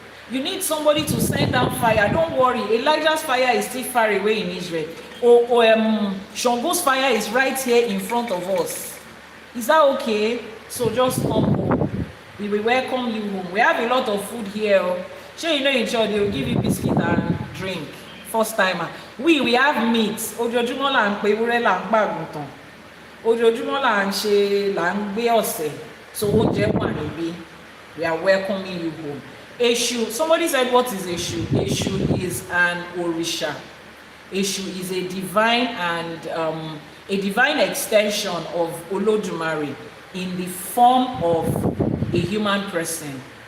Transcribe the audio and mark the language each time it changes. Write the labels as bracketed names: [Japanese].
[English] You need somebody to send down fire. Don't worry. Elijah's fire is still far away in Israel. Shango's fire is right here in front of us. Is that okay? So just come home. We will welcome you home. We have a lot of food here. Sure, you know in church they will give you biscuit and drink. First timer. We have meat. [Yoruba] Ojoojúmọ́ là ń pe ewúrẹ́ là ń gbàgùntàn. Ojoojúmọ́ là ń ṣe là ń gbé ọ̀sẹ̀. So oúnjẹ wà níbí. [English] We are welcoming you home. Eshu. Somebody said, what is Eshu? Eshu is an Orisha. Eshu is a divine and a divine extension of Olodumare in the form of a human person.